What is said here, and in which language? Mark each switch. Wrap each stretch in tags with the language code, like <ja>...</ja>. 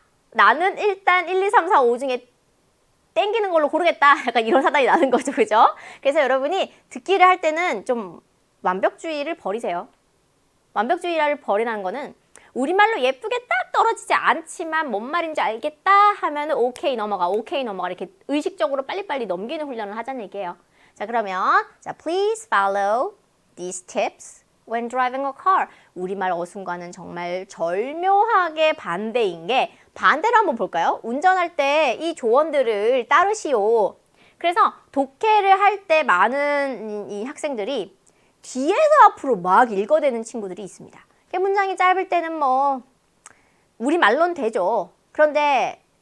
<ko>나는 일단 1, 2, 3, 4, 5 중에 땡기는 걸로 고르겠다. 약간 이런 사단이 나는 거죠. 그죠? 그래서 여러분이 듣기를 할 때는 좀 완벽주의를 버리세요. 완벽주의를 버리는 거는 우리말로 예쁘게 딱 떨어지지 않지만 뭔 말인지 알겠다 하면 오케이 넘어가 이렇게 의식적으로 빨리빨리 넘기는 훈련을 하자는 얘기예요. 자, 그러면 자,</ko> <en>please follow these tips when driving a car.</en> <ko>우리말 어순과는 정말 절묘하게 반대인 게 반대로 한번 볼까요? 운전할 때 이 조언들을 따르시오. 그래서 독해를 할 때 많은 이 학생들이 뒤에서 앞으로 막 읽어대는 친구들이 있습니다. 문장이 짧을 때는 뭐 우리말로는 되죠. 그런데</ko>